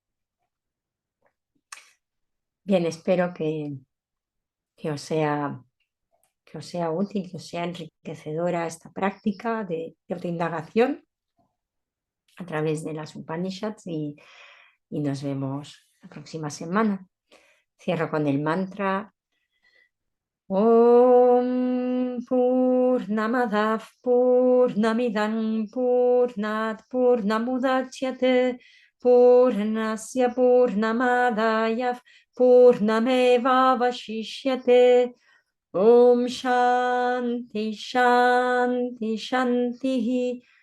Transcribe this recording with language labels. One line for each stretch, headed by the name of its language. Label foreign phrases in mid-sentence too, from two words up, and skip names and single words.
Spanish: Bien, espero que os sea, que os sea útil, que os sea enriquecedora esta práctica de autoindagación a través de las Upanishads y nos vemos la próxima semana. Cierro con el mantra
Sanskrit: ॐ पूर्णमदः पूर्णमिदं पूर्णात् पूर्णमुदच्यते पूर्णस्य पूर्णमादाय पूर्णमेव अवशिष्यते ॐ शान्तिः शान्तिः शान्तिः